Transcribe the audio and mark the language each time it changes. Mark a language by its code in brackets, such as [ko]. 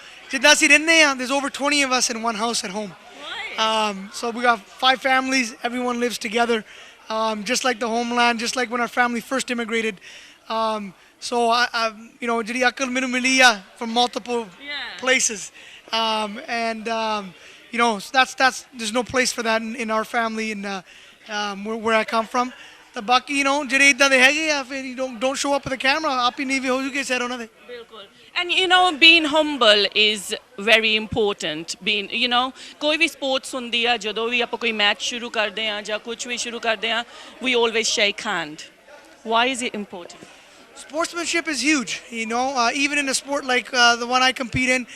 [pa] ਜਿੱਦਾਂ ਅਸੀਂ ਰਹਿੰਦੇ ਆ [en] there's over 20 of us in one house at home. So we got 5 families, everyone lives together, just like the homeland, just like when our family first immigrated. So [pa] ਜਿਹੜੀ ਅਕਲ ਮੈਨੂੰ ਮਿਲੀ ਆ [en] from multiple places, and that's there's no place for that in our family and where I come from. [pa] ਤਾਂ ਬਾਕੀ ਜਿਹੜੇ ਇਦਾਂ ਦੇ ਹੈਗੇ ਆ ਫਿਰ [en] don't show up with the camera [pa] ਆਪ ਹੀ ਨੀਵੇਂ ਹੋ ਜੂਗੇ ਸਰ ਉਹਨਾਂ ਦੇ ਬਿਲਕੁਲ [en] and being humble is very important being [pa] ਕੋਈ ਵੀ ਸਪੋਰਟਸ ਹੁੰਦੀ ਆ ਜਦੋਂ ਵੀ ਆਪਾਂ ਕੋਈ ਮੈਚ ਸ਼ੁਰੂ ਕਰਦੇ ਆ ਜਾਂ ਕੁਝ ਵੀ ਸ਼ੁਰੂ ਕਰਦੇ ਆ [en] we always shake hand. Why is it important? Sportsmanship is huge, even in a sport like the one I compete in.